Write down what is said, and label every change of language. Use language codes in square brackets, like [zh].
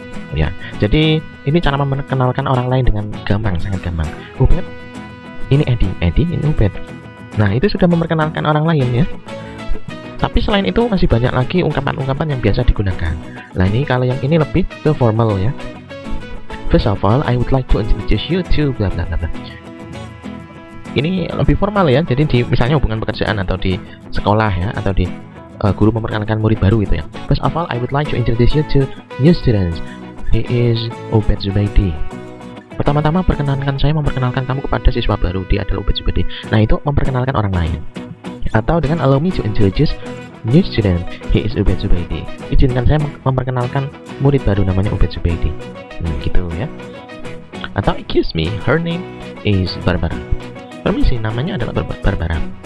[id] Ya, jadi ini cara memperkenalkan orang lain dengan gampang, sangat gampang. Ubed, ini Eddie, Eddie, ini Ubed. Nah, itu sudah memperkenalkan orang lain ya. Tapi selain itu masih banyak lagi ungkapan-ungkapan yang biasa digunakan. Nah, ini kalau yang ini lebih ke formal ya. [en] First of all, I would like to introduce you to bla bla bla. [id] Ini lebih formal ya. Jadi di misalnya hubungan pekerjaan atau di sekolah ya, atau di guru memperkenalkan murid baru itu ya. [en] First of all, I would like to introduce you to new students. He is Obed Zubaidi. [id] Pertama-tama saya memperkenalkan kamu kepada siswa baru. Dia adalah Obed Zubaidi. Nah, itu memperkenalkan orang lain. Atau dengan [en] allow me to introduce new student. He is Obed Zubaidi. [id] Izinkan saya memperkenalkan murid baru namanya Obed Zubaidi. Gitu ya. [en] Atau excuse me, her name is Barbara. [id] Permisi, namanya adalah Barbara.